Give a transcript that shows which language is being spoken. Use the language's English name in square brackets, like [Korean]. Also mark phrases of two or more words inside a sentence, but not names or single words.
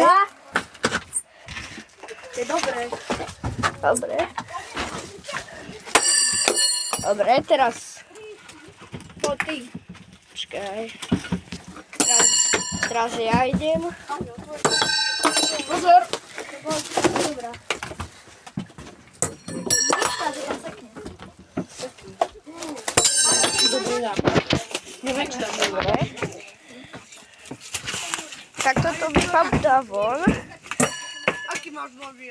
[Slovak] To je dobré. Dobre, teraz. Poď ty. Počkaj. Teraz ja idem. Pozor! [Polish] Dobra. Patrz, tam seknie. Dobry napad. Nie wiem, czy tam Dobre. Tak to wypada von. Aki masz mobil?